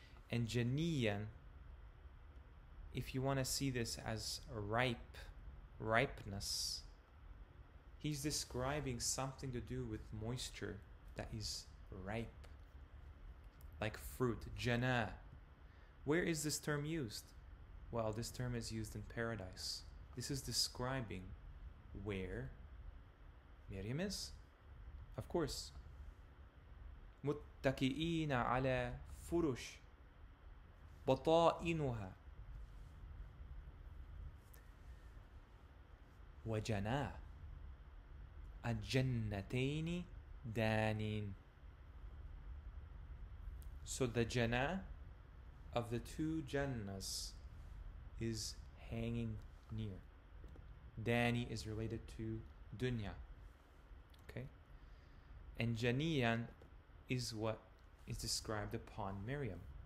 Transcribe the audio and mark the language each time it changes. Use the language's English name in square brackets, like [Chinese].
[English] And janiyan, if you want to see this as a ripeness, he's describing something to do with moisture that is ripe, like fruit. Jana. Where is this term used? Well, this term is used in paradise. This is describing where Maryam is. Of course. [Arabic] متكئين على فرش بطائنها وجناه الجنتين دانين. [English] So the jannah of the two jannahs is hanging near. Dani is related to dunya. Okay? And janiyan is what is described upon Maryam.